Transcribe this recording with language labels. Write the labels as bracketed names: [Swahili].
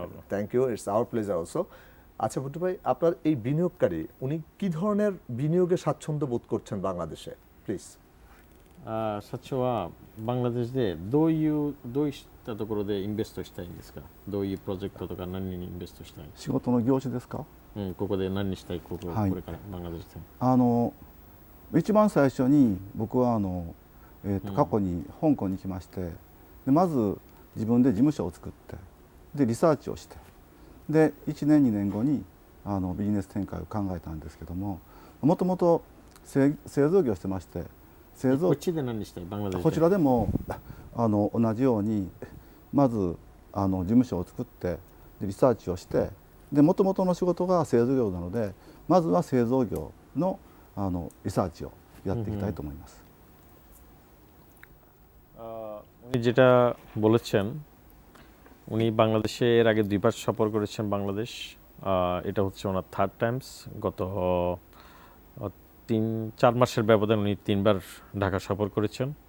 [English] Thank you, it's our pleasure also. [Bangla] আচ্ছা ভুট্টু ভাই, আপনার এই বিনিয়োগকারী উনি কি ধরনের বিনিয়োগে স্বাচ্ছন্দ্য বোধ করছেন বাংলাদেশে, প্লিজ? [Japanese] 社長はバングラデシュでどういったところでインベストしたいんですか？どういうプロジェクトとか何にインベストしたい？仕事の業種ですか？ここで何にしたい、これからバングラデシュで。一番最初に僕は過去に香港に来まして、でまず自分で事務所を作って、でリサーチをして、で1年2年後にビジネス展開を考えたんですけども、もともと製造業をしてまして、こっちで何したい？バングラデシュで。こちらでも同じようにまず事務所を作ってでリサーチをして、で元々の仕事が製造業なので、まずは製造業のリサーチをやっていきたいと思います。 [Bangla] উনি যেটা বলেছেন, উনি বাংলাদেশে এর আগে 2 বার সফর করেছেন বাংলাদেশ। এটা হচ্ছে ওনার 3rd টাইমস। গত 3-4 মাসের ব্যবধানে উনি 3 বার ঢাকা সফর করেছেন।